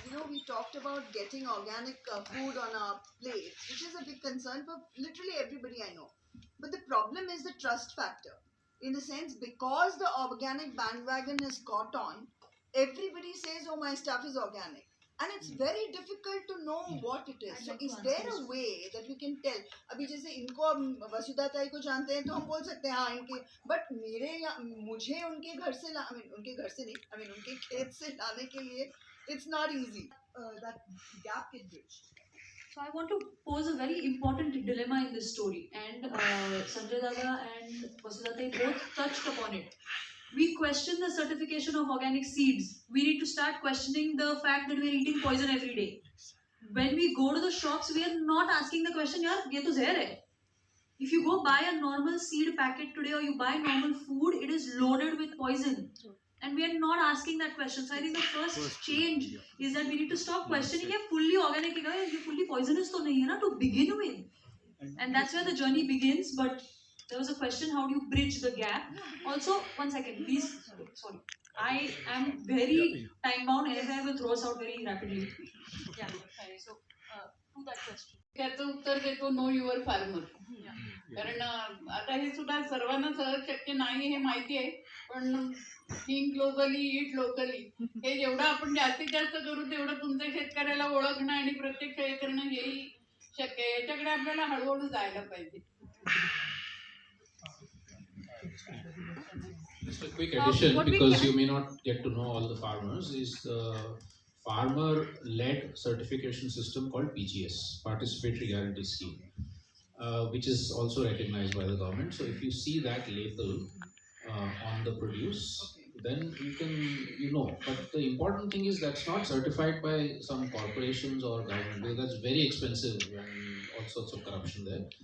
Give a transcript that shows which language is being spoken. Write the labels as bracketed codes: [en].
[en] We talked about getting organic food on our plates, which is a big concern for literally everybody I know. But the problem is the trust factor. In the sense, because the organic bandwagon has caught on, everybody says, oh, my stuff is organic. And it's very difficult to know what it is. So is there a way that we can tell? [hi] अभी जैसे इनको वसुधा ताई को जानते हैं तो हम बोल सकते हैं हाँ इनके, बट मुझे उनके घर से उनके घर से नहीं, उनके खेत से लाने के लिए [en] it's not easy. That gap get bridged. So I want to pose a very important dilemma in this story, and Sanjay Dada and Vasudha Tai both touched upon it. We question the certification of organic seeds. We need to start questioning the fact that we are eating poison every day. When we go to the shops, we are not asking the question, [hi] yaar, ye to zehar hai. [en] If you go buy a normal seed packet today or you buy normal food, it is loaded with poison. And we are not asking that question. So I think the first change is that we need to stop questioning, [hi] ye fully organic hai, ye fully poisonous to nahi hai na, [en] to begin with. And that's where the journey begins. But there was a question, how do you bridge the gap? Also, one second, please. Sorry. I am very time bound and I will throw us out very rapidly. Yeah. So, to that question. [mr] त्याचं उत्तर देतो [en] Know your farmer. [mr] कारण आता हे सुद्धा सर्वांना सहज शक्य नाही हे माहिती आहे, पण [en] think globally eat locally [mr] हे जेवढं आपण जास्तीत जास्त करू तेवढं तुमच्या शेतकऱ्याला ओळखणं आणि प्रत्यक्ष हे करणं हेही शक्य आहे। याच्याकडे आपल्याला हळूहळू जायला पाहिजे। [en] Just a quick addition, because you may not get to know all the farmers, is the farmer-led certification system called PGS, Participatory Guarantee Scheme, which is also recognized by the government. So if you see that label on the produce, then you can, But the important thing is that's not certified by some corporations or government, because that's very expensive and all sorts of corruption there.